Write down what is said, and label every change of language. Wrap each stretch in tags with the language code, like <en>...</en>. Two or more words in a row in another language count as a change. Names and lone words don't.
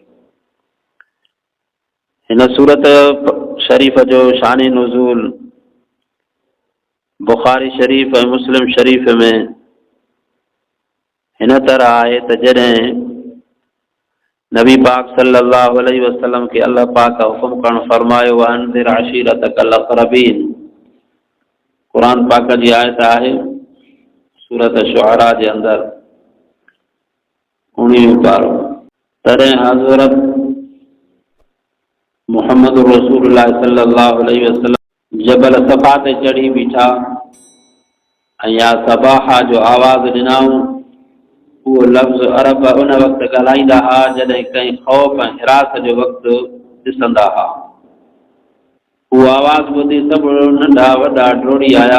<sd>हिन सूरत शरीफ़ जो शान नुज़ूल बुखारी शरीफ़ ऐं मुस्लिम शरीफ़ में हिन तरह आहे त जॾहिं नबी पाक</sd> <ar>صلى الله عليه وسلم</ar> <sd>के अल्लाह पाक हुकुम करण फरमायो</sd> <ar>وأنذر عشيرتك الأقربين.</ar> <sd>कुरान पाक जी आयत आहे सूरत शुअरा जे अंदर 19 पारो। तॾहिं हज़रत मुहम्मद रसूलुल्लाह</sd> <ar>صلى الله عليه وسلم</ar> <sd>जबल सफ़ा ते चढ़ी बीठा ऐं</sd> <ar>يا صباحاه</ar> <sd>जो आवाज़ ॾिनाऊं। उहो लफ़्ज़ अरब उन वक़्तु ॻाल्हाईंदा हुआ जॾहिं कंहिं ख़ौफ़ ऐं हिरास जो वक़्तु ॾिसंदा हुआ। उहा आवाज़ ॿुधी सभु नंढा वॾा डोड़ी आया।</sd>